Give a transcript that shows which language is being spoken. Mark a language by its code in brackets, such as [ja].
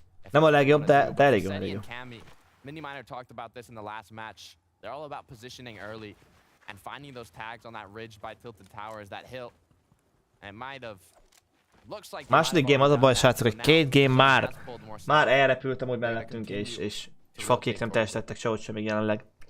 [hu] Nem a legjobb, de elég jó, elég jó. [en] Miniminer talked about this in the last match. They're all about positioning early and finding those tags on that ridge by tilted towers, that hill. And it might have looks like [hu] második game az a baj, srácok, hogy két game már elrepültem úgy mellettünk, és fakék nem teljesítettek sehogy sem még jelenleg.